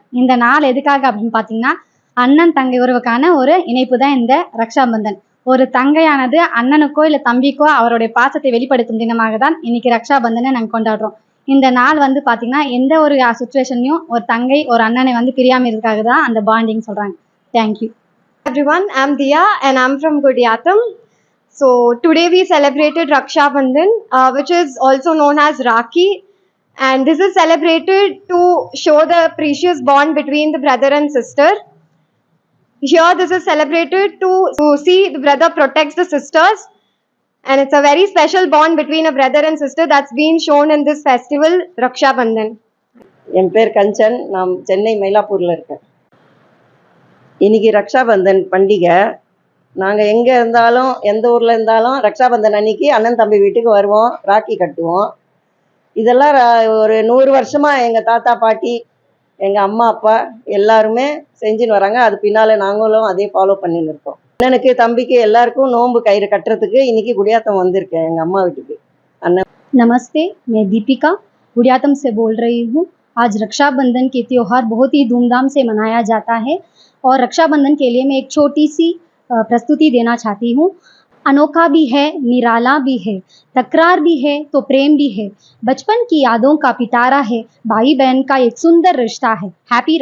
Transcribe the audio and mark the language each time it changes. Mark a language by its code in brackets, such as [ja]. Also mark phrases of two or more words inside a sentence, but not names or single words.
[ta] இந்த நாள் எதுக்காக அப்படின்னு பார்த்தீங்கன்னா, அண்ணன் தங்கை உறவுக்கான ஒரு இணைப்பு தான் இந்த ரக்ஷாபந்தன். ஒரு தங்கையானது அண்ணனுக்கோ இல்லை தம்பிக்கோ அவருடைய பாசத்தை வெளிப்படுத்தும் தினமாக தான் இன்னைக்கு ரக்ஷாபந்தனை நாங்கள் கொண்டாடுறோம். இந்த நாள் பார்த்தீங்கன்னா எந்த ஒரு சுச்சுவேஷன்லையும் ஒரு தங்கை ஒரு அண்ணனை பிரியாமல் இருக்காக தான் அந்த பாண்டிங் சொல்கிறாங்க. [en] thank you. Everyone, I'm Diya and I'm from Gudiyatam. So today we celebrated Raksha Bandhan, which is also known as Rakhi, and this is celebrated to show the precious bond between the brother and sister. Here this is celebrated to see the brother protects the sisters, and it's a very special bond between a brother and sister that's been shown in this festival, Raksha Bandhan. [ta] என் பேர் கஞ்சன், நான் சென்னை மயிலாப்பூரில் இருக்கேன். இன்னைக்கு ரக்ஷாபந்தன் பண்டிகை. நாங்கள் எங்கே இருந்தாலும் எந்த ஊரில் இருந்தாலும் ரக்ஷாபந்தன் அன்னைக்கு அண்ணன் தம்பி வீட்டுக்கு வருவோம், ராக்கி கட்டுவோம். இதெல்லாம் ஒரு 100 வருஷமாக எங்கள் தாத்தா பாட்டி எங்கள் அம்மா அப்பா எல்லாருமே செஞ்சுன்னு வராங்க. அது பின்னால் நாங்களும் அதே ஃபாலோ பண்ணின்னு இருக்கோம். அண்ணனுக்கு தம்பிக்கு எல்லாருக்கும் நோன்பு கயிறு கட்டுறதுக்கு இன்னைக்கு குடியாத்தம் வந்திருக்கேன் எங்கள் அம்மா வீட்டுக்கு. அண்ணன் [hi] नमस्ते, मैं दीपिका गुड़ियातम से बोल रही हूँ। आज रक्षाबंधन के त्यौहार बहुत ही धूमधाम से मनाया जाता है और रक्षाबंधन के लिए मैं एक छोटी सी प्रस्तुति देना चाहती हूँ। अनोखा भी है, निराला भी है, तकरार भी है तो प्रेम भी है, बचपन की यादों का पिटारा है, भाई बहन का एक सुंदर रिश्ता है।